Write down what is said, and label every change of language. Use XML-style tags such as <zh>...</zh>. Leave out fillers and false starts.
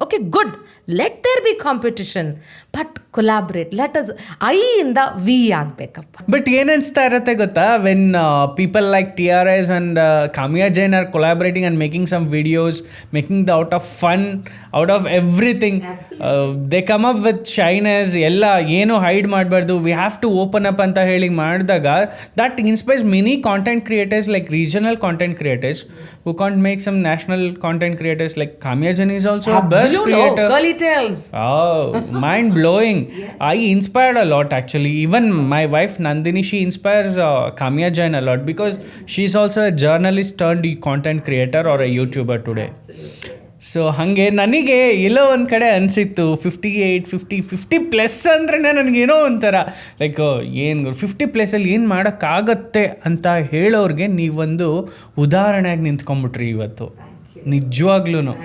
<en>Okay good, let there be competition, but collaborate, let us ಐಯಿಂದ we ಆಗಬೇಕಪ್ಪ. But</en> <kn>ಏನು ಅನಿಸ್ತಾ ಇರುತ್ತೆ ಗೊತ್ತಾ,</kn> <en>When people like TRS and Kamiya Jain are collaborating and making some videos, making the out of fun, out of everything. They come up with shyness,</en> <kn>ಎಲ್ಲ ಏನು hide ಮಾಡಬಾರ್ದು,</kn> <en>we have to open up</en> <kn>ಅಂತ ಹೇಳಿ ಮಾಡಿದಾಗ</kn> <en>that inspires many content creators, like regional content creators who can't make some national content creators. Like Kamya Jain is also a best creator. Girly tales. Oh, mind blowing. I inspired a lot actually. Even my wife Nandini, she inspires Kamya Jain a lot because she's also a journalist turned content creator or a YouTuber today.</en> <kn>So ಹಾಗೆ ನನಗೆ ಎಲ್ಲೋ ಒಂದು ಕಡೆ ಅನಿಸಿತ್ತು 50+ ಅಂದ್ರೆ ನನಗೇನೋ ಒಂಥರ like ಏನು 50+ ಏನು ಮಾಡೋಕ್ಕಾಗತ್ತೆ ಅಂತ ಹೇಳೋರಿಗೆ ನೀವೊಂದು ಉದಾಹರಣೆಯಾಗಿ ನಿಂತ್ಕೊಂಡ್ಬಿಟ್ರಿ ಇವತ್ತು ನಿಜವಾಗ್ಲೂ.</kn>